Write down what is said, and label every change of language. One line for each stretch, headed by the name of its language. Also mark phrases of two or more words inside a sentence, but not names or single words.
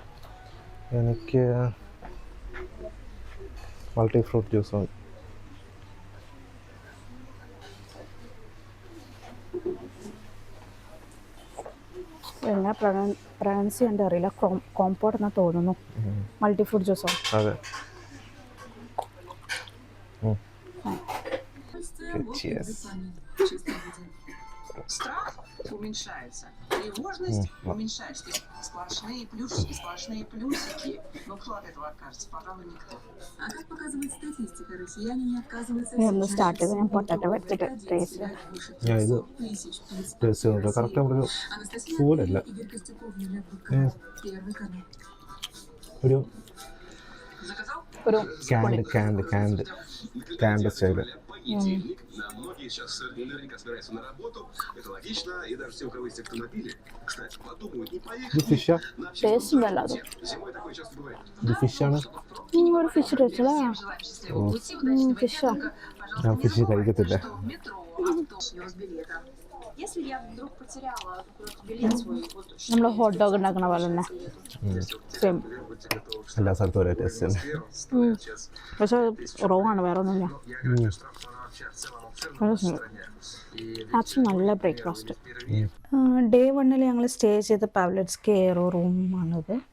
Malayalam: എനിക്ക്
English: multi fruit juice
Malayalam: മതി. എങ്ങനെ പ്രൊനൗൺസ് ചെയ്യാൻ അറിയില്ല. കോമ്പോട്ട് എന്നാ തോന്നുന്നു.
English: multi fruit
Malayalam: ജ്യൂസോ? അതെ. Cheers.
Russian: Страх уменьшается. Тревожность уменьшается. Сплошные плюсики. Но кто от этого откажется? Пожалуй, никто. А как показывает статистика, россияне не отказываются
Malayalam: ഒന്ന് സ്റ്റാർട്ട് ചെയ്ത് ഞാൻ പൊട്ടാറ്റോ വെച്ചിട്ട് ടേസ്റ്റ് ചെയ്യാം. ഞാൻ ഇത് ടേസ്റ്റ് ചെയ്യുന്നുണ്ട്. കറക്റ്റ് നമ്മുടെ ഫുഡല്ല, ഒരു ഒരു
English: canned style.
Russian: На многие сейчас наверняка собираются на работу. Это логично. И даже те, у кого есть автомобили, кстати, подумают, не
Malayalam: ഇത്
Russian: поехать.
Malayalam: ഫിഷാ? ടേസ്റ്റ് ഉണ്ടല്ലോ അത്.
Russian: Зимой такое часто бывает.
Malayalam: ഇത് ഫിഷാണ്. ഒരു
English: fish taste
Malayalam: ഫിഷാ. ഞാൻ ഫിഷ് കഴിക്കത്തില്ല.
Russian: Если я вдруг потеряла куда-то билет свой, вот
Malayalam: നമ്മൾ
English: hot dog
Malayalam: ഉണ്ടാക്കണ പോലെ തന്നെ സെയിം. എല്ലാ സ്ഥലത്തും ഒരേ ടേസ്റ്റ് തന്നെ. പക്ഷെ കുറവാണ്, വേറെ ഒന്നുമില്ല. ആക്ച്വലി നല്ല ബ്രേക്ക്ഫാസ്റ്റ്. ഡേ 1 ഞങ്ങൾ സ്റ്റേ ചെയ്ത പാവലറ്റ്സ്കി എയറോ റൂമാണിത്.